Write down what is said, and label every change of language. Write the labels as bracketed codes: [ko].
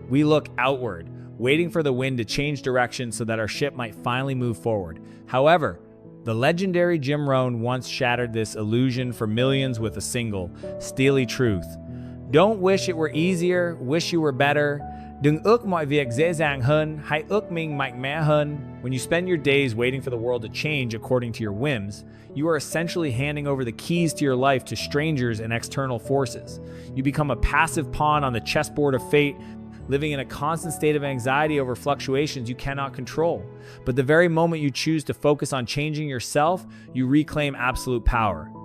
[en] We look outward, waiting for the wind to change direction so that our ship might finally move forward. However, the legendary Jim Rohn once shattered this illusion for millions with a single, steely truth. Don't wish it were easier, wish you were better. [vi] Đừng ước mọi việc dễ dàng hơn, hãy ước mình mạnh mẽ hơn. [en] When you spend your days waiting for the world to change according to your whims, you are essentially handing over the keys to your life to strangers and external forces. You become a passive pawn on the chessboard of fate, living in a constant state of anxiety over fluctuations you cannot control. But the very moment you choose to focus on changing yourself, you reclaim absolute power.